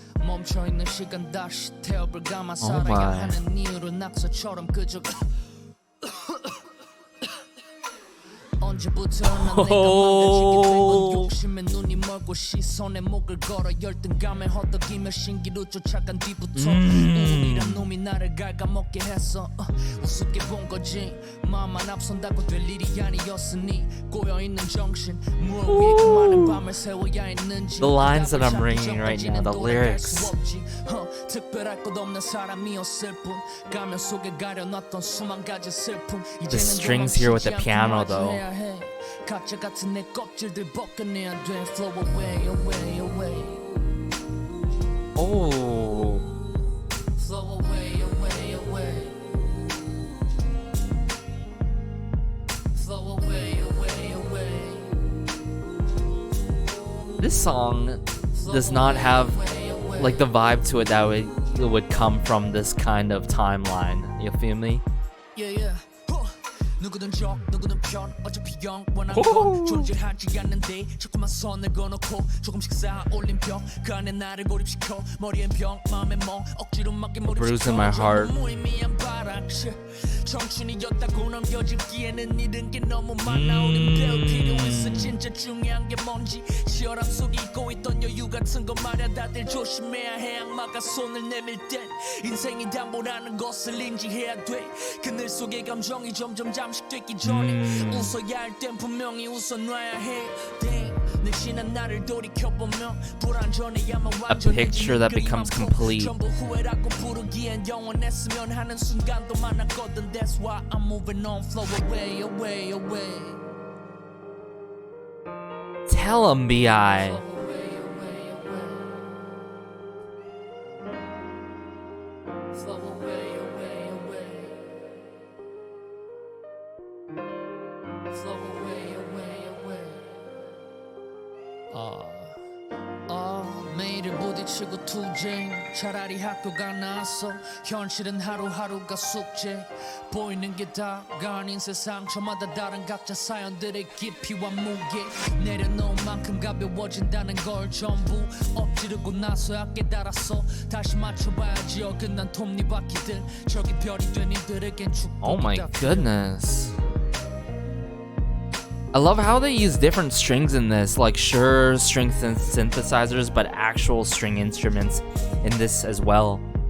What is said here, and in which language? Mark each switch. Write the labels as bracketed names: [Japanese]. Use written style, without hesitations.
[Korean] 멈춰 있는 시간 다시 태엽을 감아 살아야 하는 이유로 낙서처럼 그저 언제부터 난 내가 망가지게 된 건 욕심에 눈이 멀고 시선에 목을 걸어 열등감에 허덕이며 신기루 쫓아간 뒤부터 우울이란 놈이 나를 갉아먹게 했어 우습게 본 거지 마음만 앞선다고 될 일이 아니었으니 꼬여있는 정신 무엇 위에 그 많은 밤을 세워야 했는지 [English] The lines that I'm ringing right now, the lyrics. [Korean] 특별할 것 없는 사람이었을 뿐 가면 속에 가려놨던 수만 가지 슬픔 [English] The strings here with the piano though. [Korean] 가짜 같은 내 껍질들 벗겨내야 돼 [English] Flow away, away, away. Oh. Flow away, away, away. Flow away, away, away. This song does not have like the vibe to it that would come from this kind of timeline. You feel me? Yeah, yeah. [Korean] 누구든 적, 누구든 편 어차피 영원한 건 존재하지 않는데 자꾸만 선을 그어놓고 조금씩 쌓아 올린 벽 그 안에 나를 고립시켜 머리엔 병, 마음엔 멍 억지로 막게 [English] Bruising my heart. [Korean] 무의미한 바락실 청춘이었다고 넘겨질기에는 잃은 게 너무 많아 우린 배울 필요 있어 진짜 중요한 게 뭔지 치열함 속에 잊고 있던 여유 같은 거 말야 다들 조심해야 해 악마가 손을 내밀 땐 인생이 담보라는 것을 인지해야 돼 그늘 속의 감정이 점점 잠식되기 전에 웃어야 할 땐 분명히 웃어놔야 해 늙신한 나를 돌이켜보면 불안전해야만 [English] A picture that becomes complete. [Korean] 전부 후회라고 부르기엔 영원했으면 하는 순간도 많았거든 [English] That's why I'm moving on flow away away [Korean] away [English] Tell him, B.I. Flow away away away Flow away away away Flow away away away [Korean] 매일을 부딪히고 투쟁 차라리 학교가 나았어 현실은 하루하루가 숙제 보이는 게 다가 아닌 세상 저마다 다른 각자 사연들의 깊이와 무게 내려놓은 만큼 가벼워진다는 걸 전부 엎지르고 나서야 깨달았어 다시 맞춰봐야지 어긋난 톱니바퀴들 저기 별이 된 이들에겐 축복이다 [English] Oh my goodness. I love how they use different strings in this, like sure string synthesizers, but actual string instruments in this as well.